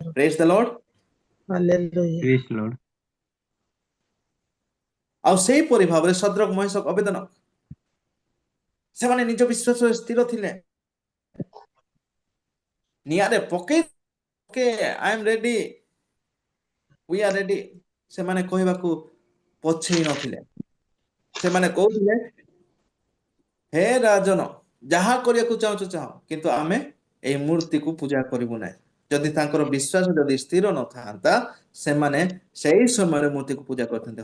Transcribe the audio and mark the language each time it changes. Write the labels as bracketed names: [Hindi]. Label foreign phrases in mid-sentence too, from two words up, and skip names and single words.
[English] Praise the Lord. ହାଲେଲୁୟା। Praise Lord. [Odia] ଆଉ ସେଇପରି ଭାବରେ ଶଦ୍ରକ, ମେଷକ, ଅବେଦନେଗୋ ସେମାନେ ନିଜ ବିଶ୍ୱାସରେ ସ୍ଥିର ଥିଲେ। [English] ନିଆଁରେ ପକେଇ I am ready, We are ready [Odia] ସେମାନେ କହିବାକୁ ପଛେଇ ନଥିଲେ। ସେମାନେ କହୁଥିଲେ, ହେ ରାଜନ, ଯାହା କରିବାକୁ ଚାହୁଁଛ ଚାହ, କିନ୍ତୁ ଆମେ ଏଇ ମୂର୍ତ୍ତିକୁ ପୂଜା କରିବୁ ନାହିଁ। ଯଦି ତାଙ୍କର ବିଶ୍ୱାସ ଯଦି ସ୍ଥିର ନଥାନ୍ତା, ସେମାନେ ସେଇ ସମୟରେ ମୂର୍ତ୍ତିକୁ ପୂଜା କରିଥାନ୍ତେ।